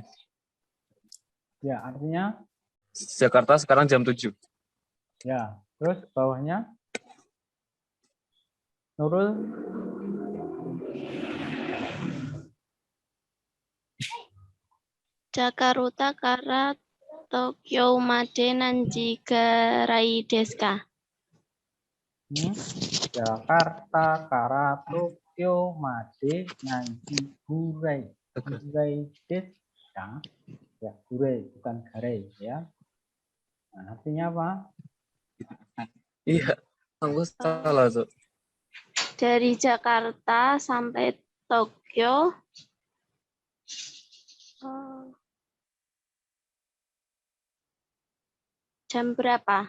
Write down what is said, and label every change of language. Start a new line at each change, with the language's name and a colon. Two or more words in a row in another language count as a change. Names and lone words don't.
Indonesian: ya, artinya Jakarta sekarang jam 7. ya. Terus bawahnya Nurul
Japanese: ジャカルタから東京まで何時がらいですか? ジャカルタから東京まで何時ぐらいです
Indonesian: ya, gurai bukan garai ya. Nah, artinya apa? Iya, aku salah tuh. Dari Jakarta sampai Tokyo jam berapa?